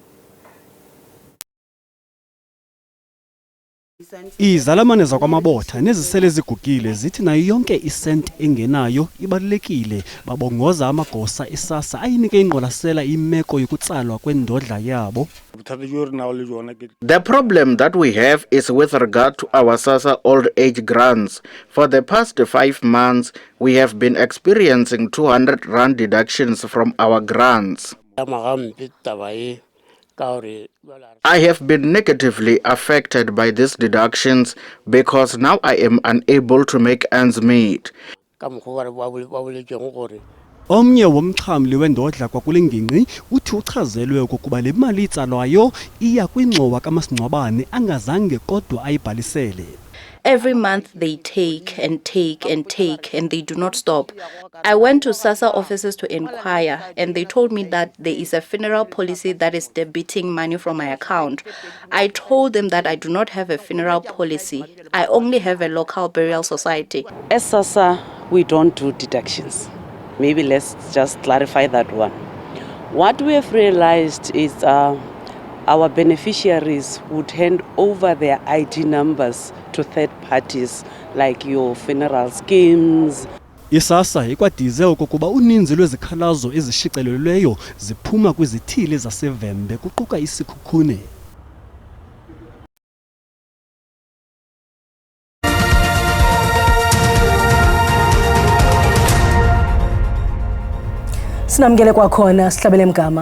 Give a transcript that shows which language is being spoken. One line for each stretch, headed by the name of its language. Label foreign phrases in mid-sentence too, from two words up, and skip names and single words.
Xhosa: Izalamane zakwaMabotha nezisele zigugile zithi nayo yonke isenti engenayo ibalulekile. Babongoza amagosa eSASSA ayinike ingqwalasela imeko yokutsalwa kwendodla yabo.
English: The problem that we have is with regard to our SASSA old age grants. For the past 5 months, we have been experiencing 200 rand deductions from our grants. I have been negatively affected by these deductions because now I am unable to make ends meet.
Xhosa: Omnye womxhamli wendodla kwakulengingqi uthi uchazelwe okokuba le mali itsalwayo iya kwingxowa kamasingcwabane angazange kodwa ayibhalisele.
English: Every month they take and take and take and they do not stop. I went to SASSA offices to inquire and they told me that there is a funeral policy that is debiting money from my account. I told them that I do not have a funeral policy. I only have a local burial society. As SASSA, we don't do deductions. Maybe let's just clarify that one. What we have realized is our beneficiaries would hand over their ID numbers to third parties like your funeral schemes.
Xhosa: ISASSA ikwadize okokuba uninzi lwezikhalazo ezishicilelweyo ziphuma kwizithili zaseVembe kuquka isikhukhune. Sinamkele kwakhona sihlabele mgama.